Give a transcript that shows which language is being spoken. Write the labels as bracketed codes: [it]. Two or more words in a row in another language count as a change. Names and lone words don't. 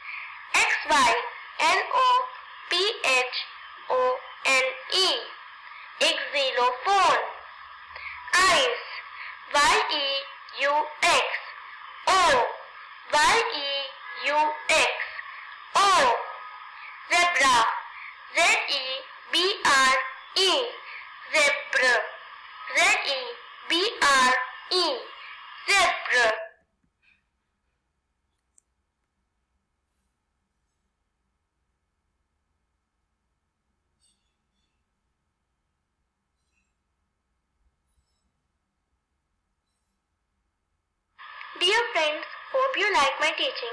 [en] X-Y-L-O-P-H-O-N-E, xylophone. Ice. Y-E-U-X, O, Y-E-U-X, O. Zebra. Z-E-B-R-E, zebra. Z-E-B-R-E, zebra. Dear friends, hope you like my teaching.